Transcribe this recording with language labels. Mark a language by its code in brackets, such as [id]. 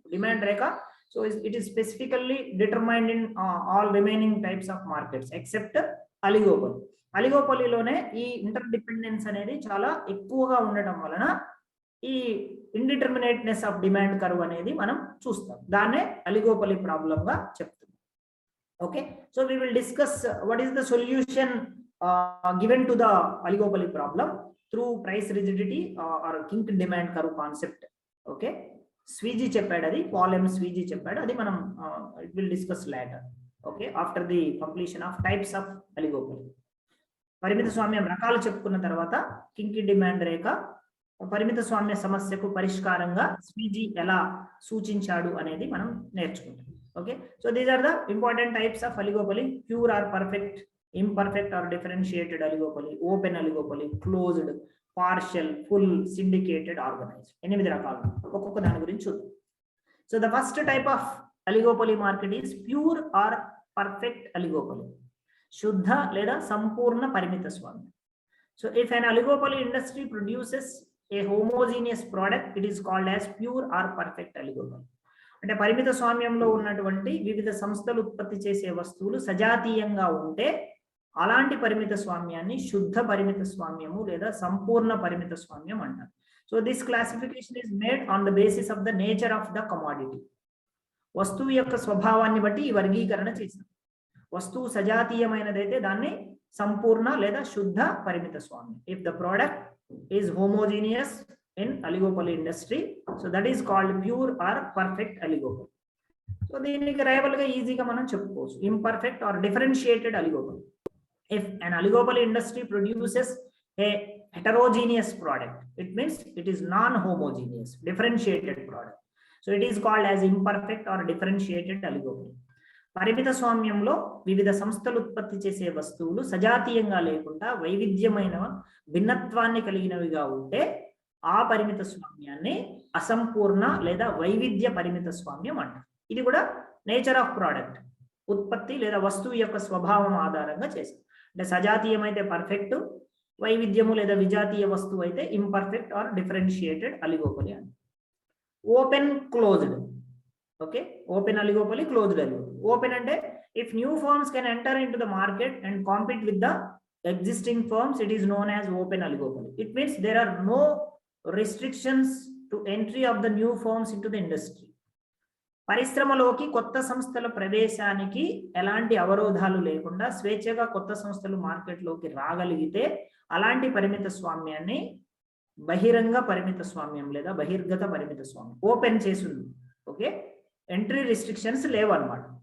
[te] Demand Rekha [en] So it is specifically determined in all remaining types of markets except oligopoly. [te] అలిగోపలిలోనే ఈ inter dependence అనేది చాలా ఎక్కువగా ఉండటం వలన ఈ ఇండిటర్మినేట్నెస్ ఆఫ్ డిమాండ్ కర్వ్ అనేది మనం చూస్తాం. దాన్నే అలిగోపలి ప్రాబ్లం గా చెప్తాం. [en] Okay, so we will discuss what is the solution given to the oligopoly problem through price rigidity or kink demand curve concept. [te] Okay, స్వీజీ చెప్పాడు, అది పాల్ ఎం స్వీజీ చెప్పాడు, అది మనం [en] it will discuss later. Okay, after the completion of types of oligopoly. [te] పరిమిత స్వామ్యం రకాలు చెప్పుకున్న తర్వాత కింకి demand రేఖ పరిమిత స్వామ్య సమస్యకు పరిష్కారంగా స్వీజీ ఎలా సూచించాడు అనేది మనం నేర్చుకుంటాం. [en] Okay, so these are the important types of oligopoly: pure or perfect, imperfect or differentiated oligopoly, open oligopoly, closed, partial, full, syndicated, organized. [te] 8 రకాలు, ఒక్కొక్క దాని గురించి చూద్దాం. [en] so the first type of oligopoly market is pure or perfect oligopoly, [te] శుద్ధ లేదా సంపూర్ణ పరిమిత స్వామ్యం. [en] So if an oligopoly industry produces a homogeneous product, it is called as pure or perfect oligopoly. [te] అంటే పరిమిత స్వామ్యంలో ఉన్నటువంటి వివిధ సంస్థలు ఉత్పత్తి చేసే వస్తువులు సజాతీయంగా ఉంటే అలాంటి పరిమిత స్వామ్యాన్ని శుద్ధ పరిమిత స్వామ్యము లేదా సంపూర్ణ పరిమిత స్వామ్యం అంటారు. [en] So this classification is made on the basis of the nature of the commodity. [te] వస్తువు యొక్క స్వభావాన్ని బట్టి ఈ వర్గీకరణ చేశారు. వస్తువు సజాతీయమైనదైతే దాన్ని సంపూర్ణ లేదా శుద్ధ పరిమిత స్వామ్యం. [en] If the product is homogeneous in oligopoly industry, so that is called pure or perfect oligopoly. [te] So దీనికి రైవల్ గా ఈజీగా మనం చెప్పుకోవచ్చు [en] imperfect or differentiated oligopoly. If an oligopoly industry produces a heterogeneous product, it means it is non-homogeneous, differentiated product. So it is called as imperfect or differentiated oligopoly. [te] పరిమిత స్వామ్యంలో వివిధ సంస్థలు ఉత్పత్తి చేసే వస్తువులు సజాతీయంగా లేకుండా వైవిధ్యమైన భిన్నత్వాన్ని కలిగినవిగా ఉంటే ఆ పరిమిత స్వామ్యాన్ని అసంపూర్ణ లేదా వైవిధ్య పరిమిత స్వామ్యం అంటారు. ఇది కూడా నేచర్ ఆఫ్ ప్రోడక్ట్, ఉత్పత్తి లేదా వస్తువు యొక్క స్వభావం ఆధారంగా చేశారు. అంటే సజాతీయం అయితే పర్ఫెక్ట్, వైవిధ్యము లేదా విజాతీయ వస్తువు అయితే [en] imperfect or differentiated oligopoly [te] అని. [en] Open closed. Okay, open oligopoly, closed oligopoly. Open అంటే if new firms can enter into the market and compete with the existing firms, it is known as open oligopoly. It means there are no restrictions to entry of the new firms into the industry. [te] పరిశ్రమలోకి కొత్త సంస్థల ప్రవేశానికి ఎలాంటి అవరోధాలు లేకుండా స్వేచ్ఛగా కొత్త సంస్థలు మార్కెట్లోకి రాగలిగితే అలాంటి పరిమిత స్వామ్యాన్ని బహిరంగ పరిమిత స్వామ్యం లేదా బహిర్గత పరిమిత స్వామ్యం. ఓపెన్ చేసింది, ఓకే, ఎంట్రీ రిస్ట్రిక్షన్స్ లేవు అన్నమాట.